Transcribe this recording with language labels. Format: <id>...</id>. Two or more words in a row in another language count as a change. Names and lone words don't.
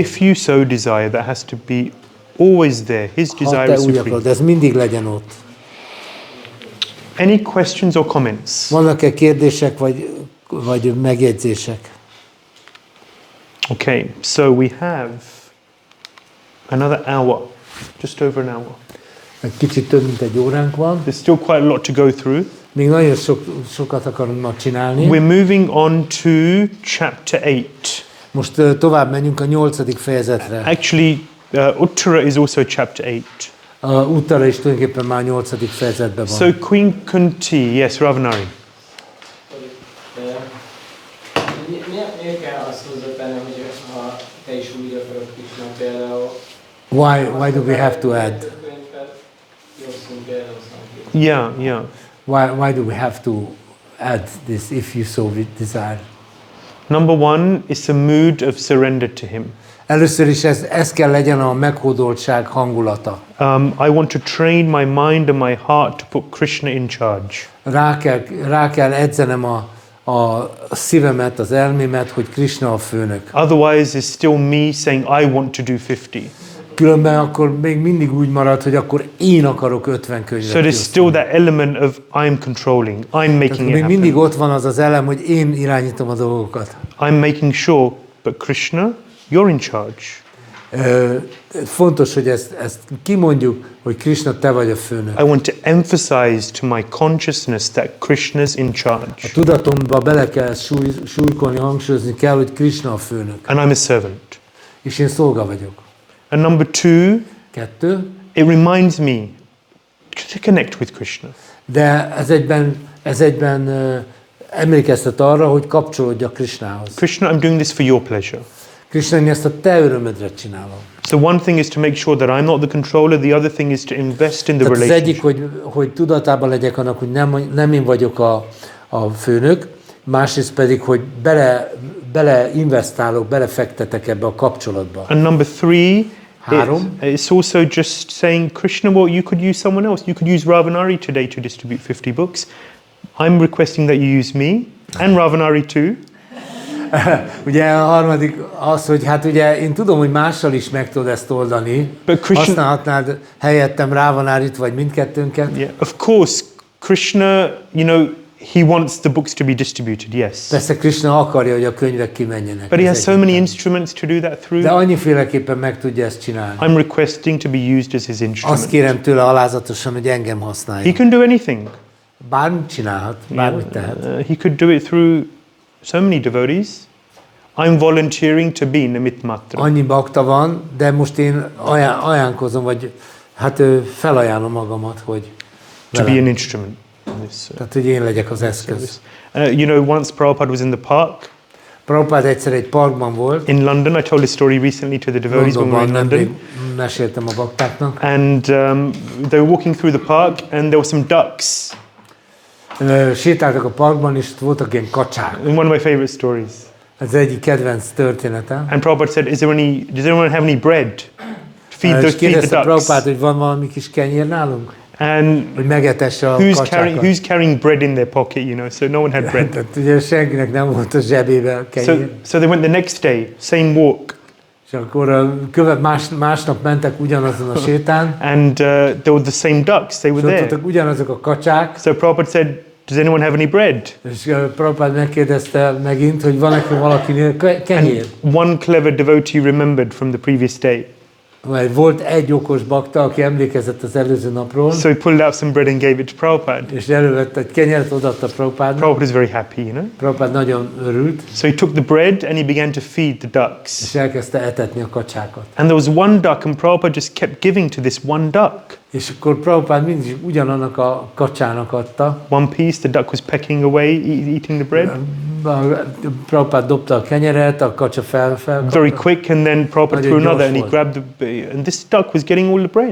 <en>If you so desire, that has to be always there. His desire is supreme.</en> <hu>Akarod, ez mindig legyen ott.</hu> <en>Any questions or comments?</en> <hu>Vannak-e kérdések vagy megjegyzések?</hu> <en>Okay, so we have another hour, just over an hour.</en> <hu>Egy kicsit több, mint egy óránk van.</hu> <en>There's still quite a lot to go through.</en> <hu>Még nagyon sokat akarunk ma csinálni.</hu> <en>We're moving on to chapter 8.</en> <hu>Most tovább menjünk a 8. fejezetre.</hu> <en>Actually, Uttara is also chapter 8.</en> <hu>Uttara is tulajdonképpen már 8. fejezetben van.</hu> <en>So Queen Kunti, yes, Ravanari.</en> <hu>Miért kell azt hozzátenni, hogy ha te is úgy akarod Krishna például?</hu> <en>Why do we have to add? Yeah. Why do we have to add this if you so desire? Number one, it's a mood of surrender to him.</en> <hu>Először is ez kell legyen a meghódoltság hangulata.</hu> <en>I want to train my mind and my heart to put Krishna in charge.</en> <hu>Rá kell edzenem a szívemet, az elmémet, hogy Krishna a főnök.</hu> <en>Otherwise, it's still me saying I want to do 50.</en> <hu>Különben akkor még mindig úgy marad, hogy akkor én akarok 50 könyvet.</hu> <en>So there's still that element of I'm controlling, I'm making it happen.</en> <hu>Még mindig ott van az elem, hogy én irányítom a dolgokat.</hu> <en>I'm making sure, but Krishna, you're in charge.</en> <hu>Fontos, hogy ezt kimondjuk, hogy Krishna, te vagy a főnök.</hu> <en>I want to emphasize to my consciousness that Krishna's in charge.</en> <hu>A tudatomba bele kell súlykolni, hangsúlyozni kell, hogy Krishna a főnök.</hu> <en>And I'm a servant.</en> <hu>És én szolga vagyok.</hu> <en>And number two, it reminds me to connect with Krishna.</en> <hu>De ez egyben emlékeztet arra, hogy kapcsolódjak Krishnához.</hu> <en>Krishna, I'm doing this for your pleasure.</en> <hu>Kṛṣṇa, én ezt a te örömödre csinálom.</hu> <en>So one thing is to make sure that I'm not the controller, the other thing is to invest in the</en> <hu>Tehát az egyik,</hu> <en>relationship.</en> <hu>hogy tudatában legyek annak, hogy nem én vagyok a főnök, másrészt pedig, hogy bele investálok, belefektetek ebbe a kapcsolatba.</hu> <en>And number 3,</en> <hu>Három.</hu> <en>it's also just saying, Krishna, well, you could use someone else. You could use Ravanari today to distribute 50 books. I'm requesting that you use me and Ravanari too.</en> <hu>Ugye a harmadik az, hogy hát ugye én tudom, hogy mással is meg tudod ezt oldani. Használhatnád helyettem Ravanárit, vagy mindkettőnket.</hu> <en>Yeah, of course, Krishna, he wants the books to be distributed, yes.</en> <hu>Persze Kṛṣṇa akarja, hogy a könyvek kimenjenek.</hu> <en>But he has so many instruments to do that through.</en> <hu>De annyiféleképpen meg tudja ezt csinálni.</hu> <en>I'm requesting to be used as his instrument.</en> <hu>Azt kérem tőle alázatosan, hogy engem használja.</hu> <en>He can do anything.</en> <hu>Bármit csinálhat, bármit tehet.</hu> <en>He could do it through so many devotees. I'm volunteering to be</en> <sa>Nimit Matra.</sa> <hu>Annyi bakta van, de most én ajánlkozom, vagy hát felajánlom magamat, hogy</hu> <en>to be an instrument.</en> <hu>Tehát, hogy én legyek az eszköz.</hu> <en>Once Prabhupada was in the park.</en> <hu>Prabhupada egyszer egy parkban volt.</hu> <en>In London, I told this story recently to the devotees when we were in London.</en> <hu>Meséltem a baktáknak.</hu> <en>And they were walking through the park, and there were some ducks.</en> <hu>Sétáltak a parkban, és voltak ilyen kacsák.</hu> <en>One of my favorite stories.</en> <hu>Ez egyik kedvenc történetem.</hu> <en>And Prabhupada said, does anyone have any bread? Feed the ducks.</en> <hu>Prabhupada, hogy van valami kis kenyér nálunk?</hu> <en>And</en> <hu>hogy megetesse a kacsákat.</hu> <en>Who's carrying bread in their pocket, so no one had bread.</en> <hu>Tehát ugye senkinek nem volt a zsebében kenyér.</hu> <en>So they went the next day, same walk.</en> <hu>És akkor másnap mentek ugyanazon a sétán.</hu> <en>And there were the same ducks, they were there.</en> <hu>Ugyanazok a kacsák.</hu> <en>So Prabhupada said, does anyone have any bread?</en> <hu>És Prabhupada megkérdezte megint, hogy van-e valakinél kenyér.</hu> <en>And one clever devotee remembered from the previous day.</en> <hu>Mert volt egy okos bakta, aki emlékezett az előző napról.</hu> <en>So he pulled out some bread and gave it to Prabhupada.</en> <hu>És elővett egy kenyeret, odaadta Prabhupádnak.</hu> <en>Prabhupada was very happy,</en> <hu>Prabhupada nagyon örült.</hu> <en>So he took the bread and he began to feed the ducks.</en> <hu>És elkezdte etetni a kacsákat.</hu> <en>And there was one duck, and Prabhupada just kept giving to this one duck.</en> <hu>És akkor Prabhupada mindig ugyanannak a kacsának adta.</hu> <en>One piece, the duck was pecking away, eating the bread.</en> <hu>Prabhupada dobta a kenyeret, a kacsa fel.</hu> <en>Very quick, and then Prabhupada threw another, and he grabbed and this duck was getting all the bread.</en>